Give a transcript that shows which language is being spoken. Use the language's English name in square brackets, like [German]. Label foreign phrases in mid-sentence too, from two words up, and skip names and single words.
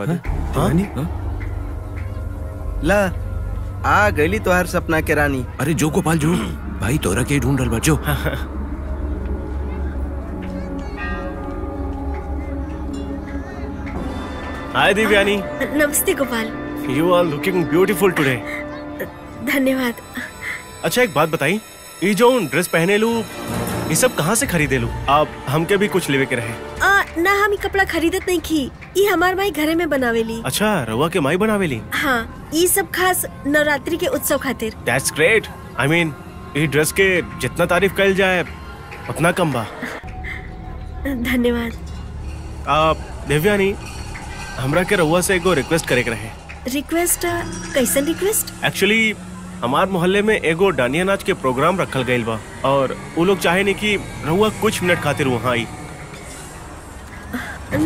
[Bhojpuri] ला आ गईली तो हर सपना के रानी। अरे जो गोपाल जो, भाई तोरा के ढूंढ रहा जो। हाय देवयानी। नमस्ते गोपाल। [English] You are looking beautiful today. [Bhojpuri] धन्यवाद। अच्छा एक बात बताई, ये जो ड्रेस पहने लू ये सब कहाँ से खरीदे लू? आप हमके भी कुछ लेवे के रहे। ना, हम कपड़ा खरीदत नहीं की, ये हमार माई घरे में बनावेली। अच्छा, रवा के माई बनावेली? हाँ, ये सब खास नवरात्रि के उत्सव खातिर। [English] That's great. I mean, [Bhojpuri] ये ड्रेस के जितना तारीफ कल जाए उतना कम बा। धन्यवाद। देवयानी, हमरा के रवा से एगो रिक्वेस्ट करे के रहे। रिक्वेस्ट? कैसन रिक्वेस्ट? एक्चुअली हमार मोहल्ले में एगो डांडिया नाच के प्रोग्राम रखल गइल बा और वो लोग चाहे नहीं कि रहुआ कुछ मिनट खातिर वहाँ आई।